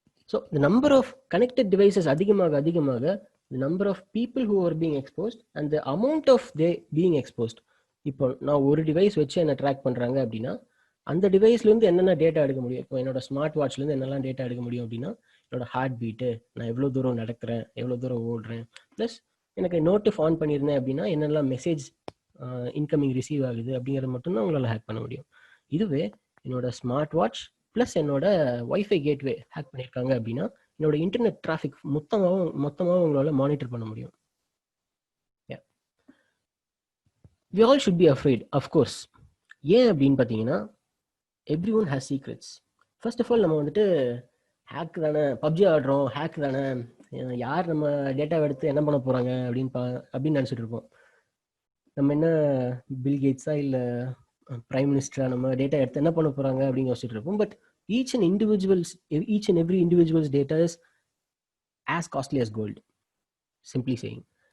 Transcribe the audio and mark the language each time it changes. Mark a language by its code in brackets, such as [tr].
[en] So the number of connected devices அதிகமாக the number of people who are being exposed and the amount of they being exposed. [ta] இப்போ நான் ஒரு device வச்சு என்ன track பண்ணுறாங்க அப்படின்னா, அந்த டிவைஸ்லேருந்து என்னென்ன டேட்டா எடுக்க முடியும். இப்போ என்னோட ஸ்மார்ட் வாட்ச்லேருந்து என்னெல்லாம் டேட்டா எடுக்க முடியும் அப்படின்னா, என்னோட ஹார்ட் பீட்டு, நான் எவ்வளோ தூரம் நடக்கிறேன், எவ்வளோ தூரம் ஓடுறேன், ப்ளஸ் எனக்கு நோட்டிஃப் ஆன் பண்ணியிருந்தேன் அப்படின்னா என்னெல்லாம் மெசேஜ் இன்கமிங் ரிசீவ் ஆகுது அப்படிங்கிறது மட்டும்தான் உங்களால் ஹேக் பண்ண முடியும். இதுவே என்னோட ஸ்மார்ட் வாட்ச் ப்ளஸ் என்னோட வைஃபை கேட்வே ஹேக் பண்ணியிருக்காங்க அப்படின்னா, என்னோட இன்டர்நெட் டிராஃபிக் மொத்தமாக உங்களால் மானிட்டர் பண்ண முடியும். [en] We all should be afraid, of course. [ta] ஏன் அப்படின்னு பார்த்தீங்கன்னா, [en] everyone has secrets. [ta] First of all நம்ம வந்துட்டு ஹேக் தானே, பப்ஜி ஆடுறோம், ஹேக் தானே, யார் நம்ம டேட்டாவை எடுத்து என்ன பண்ண போறாங்க அப்படின்னு நினச்சிட்டு இருப்போம். நம்ம என்ன பில் கேட்ஸா இல்லை பிரைம் மினிஸ்டரா, நம்ம டேட்டா எடுத்து என்ன பண்ண போறாங்க அப்படின்னு யோசிச்சுட்டு இருப்போம். [en] But each and every individuals data is as costly as gold, simply saying.